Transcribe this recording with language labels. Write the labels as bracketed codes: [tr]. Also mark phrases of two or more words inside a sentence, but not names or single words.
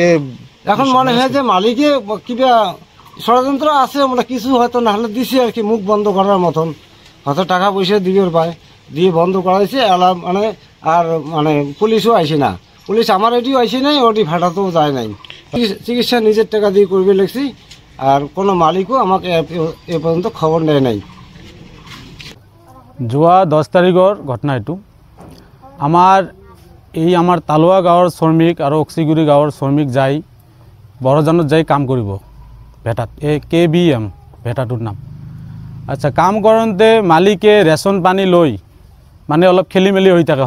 [bn] এখন মনে হয় যে মালিকে কিবা ষড়যন্ত্র আছে, আমরা কিছু হয়তো না হলে দিছি আর কি, মুখ বন্ধ করার মতন। হয়তো টাকা পয়সা দিবের পায়, দিয়ে বন্ধ করাইছে। মানে আর মানে পুলিশও আইসে না, পুলিশ আমার এটিও আইসে নাই, ওটি ভাটাতেও যায় নাই। চিকিৎসা নিজের টাকা দিয়ে করবে লেগছি। আর কোনো মালিকও আমাকে এ পর্যন্ত খবর নেয় নাই। [as] যোৱা 10 তাৰিখৰ ঘটনা এইটো। আমাৰ তালুৱা গাঁৱৰ শ্ৰমিক আৰু অক্সিগুৰি গাঁৱৰ শ্ৰমিক যাই বৰজানত যাই কাম কৰিব ভেটাত। এই KBM ভেটাটোৰ নাম। আচ্ছা, কাম কৰোঁতে মালিকে ৰেচন পানী লৈ মানে অলপ খেলি মেলি হৈ থাকে।